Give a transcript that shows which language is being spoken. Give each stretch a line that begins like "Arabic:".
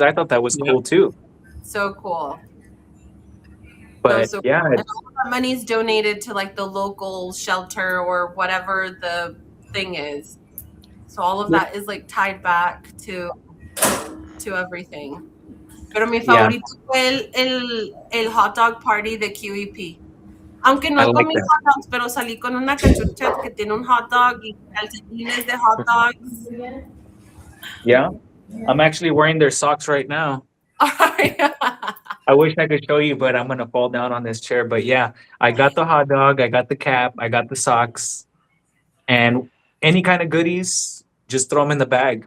English: I thought that was cool too. So cool. But yeah, cool. And all that money's donated to like the local shelter or whatever the thing is. So all of that is like tied back to everything.
Spanish: Pero mi favorito fue el hot dog party de QEP. Aunque no comí hot dogs, pero salí con una cachucha que tiene un hot dog y calcetines de hot dogs.
English: Yeah, I'm actually wearing their socks right now. I wish I could show you, but I'm gonna fall down on this chair. But yeah, I got the hot dog, I got the cap, I got the socks, and any kind of goodies, just throw them in the bag.